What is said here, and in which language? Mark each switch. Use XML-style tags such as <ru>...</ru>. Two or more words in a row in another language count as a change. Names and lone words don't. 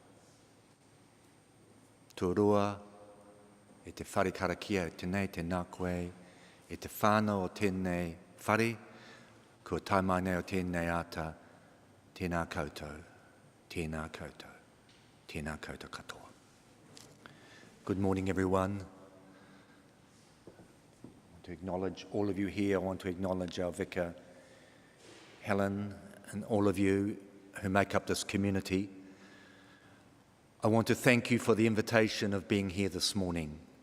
<mi>Tuarua e te whare karakia e tenei te nā koe, e te whānau o tēnei whare, kua taimai nei o tēnei ata, tēnā koutou, tēnā koutou, tēnā koutou katoa.</mi> <en>Good morning, everyone. I want to acknowledge all of you here. I want to acknowledge our vicar, Helen, and all of you who make up this community. I want to thank you for the invitation of being here this morning.</en>